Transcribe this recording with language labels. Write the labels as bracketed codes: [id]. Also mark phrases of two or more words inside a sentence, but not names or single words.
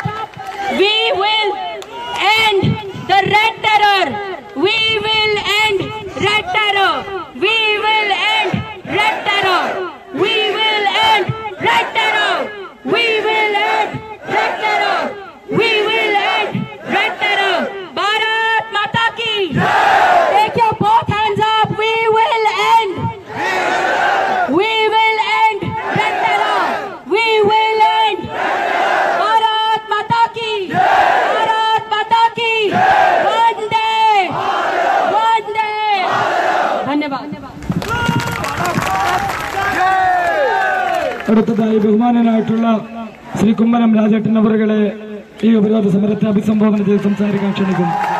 [en] We will end the red terror. We will end red terror. We will end red terror. We will end red terror. We will end red terror. We will end red terror. [hi] भारत माता की. [en] Take your both hands up. We will end. We will end red terror. We will end. [hi] भारत माता की. भारत माता की. Vande. Vande. Dhanyavad. [ml] അടുത്തതായി ബഹുമാനനായിട്ടുള്ള ശ്രീ കുമ്മനം രാജേട്ടൻ അവറുകളെ ഈ ഉപരോധ സമരത്തെ അഭിസംബോധന ചെയ്ത് സംസാരിക്കാൻ ക്ഷണിക്കുന്നു.